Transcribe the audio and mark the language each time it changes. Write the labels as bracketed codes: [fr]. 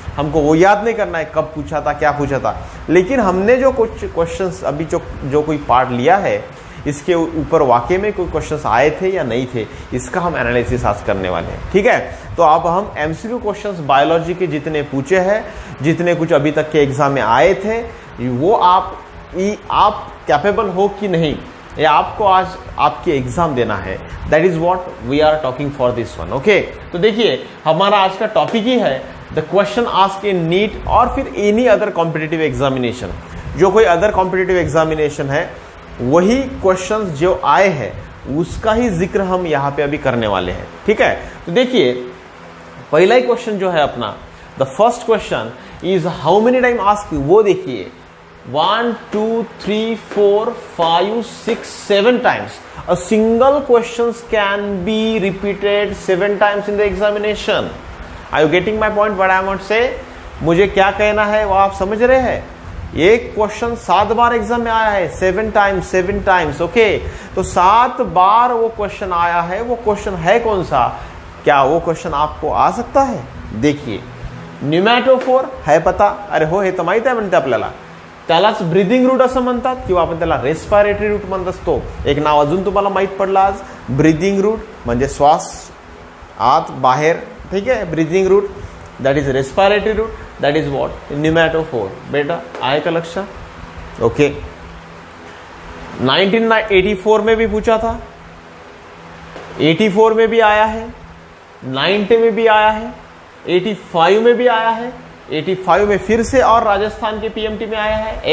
[hi] हमको वो याद नहीं करना है कब पूछा था, क्या पूछा था. लेकिन हमने जो कुछ क्वेश्चंस अभी जो कोई पार्ट लिया है, इसके ऊपर वाकई में कोई क्वेश्चंस आए थे या नहीं थे, इसका हम एनालिसिस आज करने वाले हैं. ठीक है, तो अब हम एमसीक्यू क्वेश्चंस बायोलॉजी के जितने पूछे हैं, जितने कुछ अभी तक के एग्जाम में आए थे, वो आप कैपेबल हो कि नहीं, ये आपको आज आपके एग्जाम देना है. [en] That is what we are talking for this one. [hi] Okay, तो देखिए हमारा आज का टॉपिक ही है [en] the question asked in NEET [hi] और फिर एनी अदर कॉम्पिटिटिव एग्जामिनेशन. जो कोई अदर कॉम्पिटिटिव एग्जामिनेशन है, वही क्वेश्चंस जो आए हैं उसका ही जिक्र हम यहाँ पे अभी करने वाले हैं. ठीक है, तो देखिए पहला ही क्वेश्चन जो है अपना, [en] The first question is how many time ask. [hi] वो देखिए 1 2 3 4 5 6 7 times. [en] A single questions can be repeated 7 times in the examination. Are you getting my point? What I want to say? [hi] मुझे क्या कहना है वो आप समझ रहे हैं. एक क्वेश्चन 7 बार एग्जाम में आया है, 7 टाइम्स. ओके, तो 7 बार वो क्वेश्चन आया है. वो क्वेश्चन है कौन सा? क्या वो क्वेश्चन आपको आ सकता है? देखिए, न्यूमॅटोफोर है पता. [mr] अरे हो, हे तर माहित आहे म्हणते आपल्याला. त्यालाच ब्रीदिंग रूट असं म्हणतात, किंवा आपण त्याला रेस्पिरेटरी रूट म्हणत असतो. एक नाव अजून तुम्हाला माहित पडलं आज, ब्रीदिंग रूट म्हणजे श्वास आत बाहेर. ठीक आहे, [en] Breathing root, that is respiratory root, that is what pneumatophore. [mr] बेटा आए का लक्षात? [hi] ओके, 1984 में भी पूछा था, 84 में भी आया है, 90 में भी आया है, 85 में भी आया है, 85 में फिर से और राजस्थान के पीएमटी में आया है.